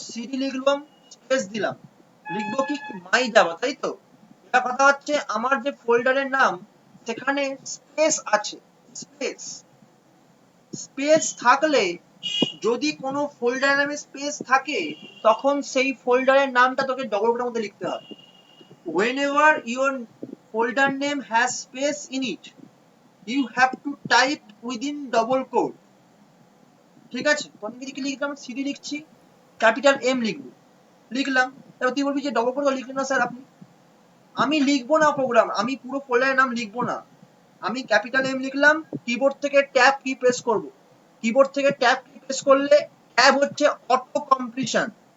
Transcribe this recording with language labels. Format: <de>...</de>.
<bn>CD লিখলাম, space দিলাম, লিখবো কি? মাই জাভা, তাই তো? এটা কথা হচ্ছে আমার যে ফোল্ডারের নাম সেখানে স্পেস আছে, স্পেস। স্পেস থাকলে, যদি কোনো ফোল্ডারের নামে স্পেস থাকে, তখন সেই ফোল্ডারের নামটা তোকে ডবল কোটের মধ্যে লিখতে হবে।</bn> <en>whenever your folder name has space in it, you have to type within double quote,</en> <bn>ঠিক আছে? তো আমি কি লিখলাম? সিডি লিখছি, ক্যাপিটাল এম লিখবো, লিখলাম। এবার তুই বলবি যে ডবল কোট লিখলেন না স্যার আপনি। আমি লিখবো না প্রোগ্রাম, আমি পুরো ফোল্ডারের নাম লিখবো না, আমি ক্যাপিটাল এম লিখলাম। কিবোর্ড থেকে ট্যাব কি প্রেস করব, কিবোর্ড থেকে ট্যাব কি প্রেস করলে ট্যাব হচ্ছে অটো কমপ্লিশন,</bn>